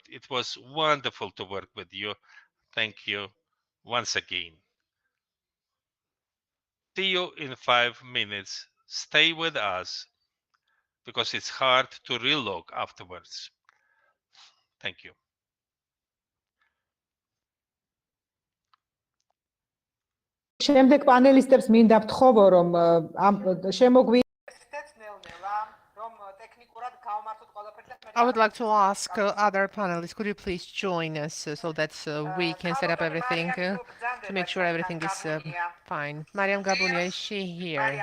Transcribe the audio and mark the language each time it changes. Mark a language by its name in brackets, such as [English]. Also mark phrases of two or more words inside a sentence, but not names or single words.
[English] It was wonderful to work with you. Thank you once again. See you in 5 minutes. Stay with us because it's hard to relog afterwards. Thank you. [Georgian] შემდეგ პანელისტებს მინდა ვთხოვო, რომ [English] I would like to ask other panelists, could you please join us so that we can set up everything to make sure everything is fine. Mariam Gabunia, is she here?